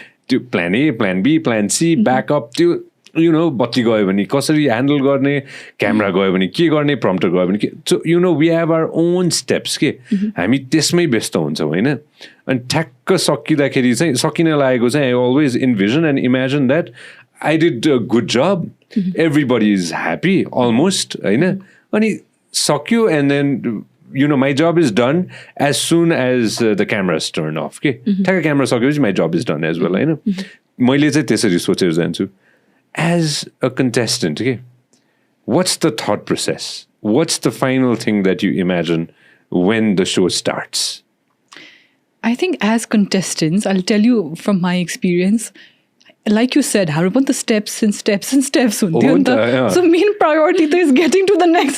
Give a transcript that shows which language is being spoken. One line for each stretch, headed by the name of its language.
Nepali: त्यो plan A plan be plan C backup त्यो you know बत्ती गयो भने कसरी ह्यान्डल गर्ने क्यामेरा गयो भने के गर्ने प्रम्प्टर गयो भने के
English: so you know we have our own steps
Nepali: के हामी त्यसमै व्यस्त हुन्छौँ होइन अनि ठ्याक्क सकिँदाखेरि चाहिँ सकिन लागेको चाहिँ I always envision and imagine that I did a good job everybody is happy almost होइन अनि सक्यो and then
English: you know, my job is done as soon as the cameras turn off. Okay,
Nepali: ठ्याक्क camera सकेपछि
English: my job is done as well.
Nepali: होइन मैले चाहिँ त्यसरी सोचेर जान्छु
English: as a contestant. Okay, what's the thought process? What's the final thing that you imagine when the show starts? I think as contestants, I'll tell you from my experience. Like you said,
Nepali: हाम्रो पनि त steps हुन्थ्यो नि त
English: so main priority is getting to the next